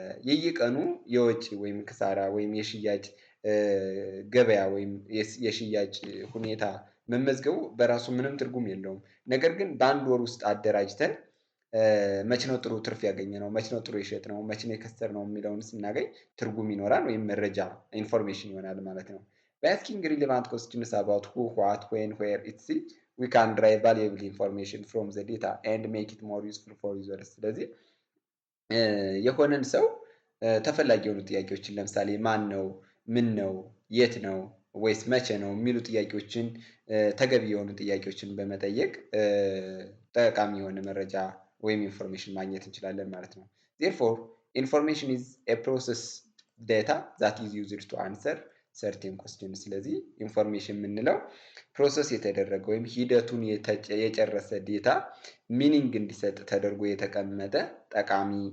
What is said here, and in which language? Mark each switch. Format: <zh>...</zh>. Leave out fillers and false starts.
<am>የየቀኑ የወጪ ወይም ክሳራ ወይም የሽያጭ ገበያ ወይም የሽያጭ ሁኔታ መመዝገቡ በራሱ ምንም ትርጉም የለውም። ነገር ግን በአንድ ወር ውስጥ አደራጅተን መቼ ነው ጥሩ ትርፍ ያገኘነው፣ መቼ ነው ጥሩ የሸጥነው፣ መቼ ነው የከሰርነው የሚለውን ስናገኝ ትርጉም ይኖራል ወይም መረጃ ኢንፎርሜሽን ይሆናል ማለት ነው።</am> <en>By asking relevant questions about who, what, when, where, etc., we can derive valuable information from the data and make it more useful for users.</en> <am>ስለዚህ የሆነን ሰው ተፈላጊ የሆኑ ጥያቄዎችን ለምሳሌ ማን ነው፣ ምን ነው፣ የት ነው ወይስ መቼ ነው የሚሉ ጥያቄዎችን ተገቢ የሆኑ ጥያቄዎችን በመጠየቅ ጠቃሚ የሆነ መረጃ ወይም ኢንፎርሜሽን ማግኘት እንችላለን ማለት ነው።</am> <en>therefore information is a process data that is used to answer certain questions።</en> <am>ስለዚህ ኢንፎርሜሽን የምንለው ፕሮሰስ የተደረገ ወይም ሂደቱን የጨረሰ ዴታ ሚኒንግ እንዲሰጥ ተደርጎ የተቀመጠ ጠቃሚ</am>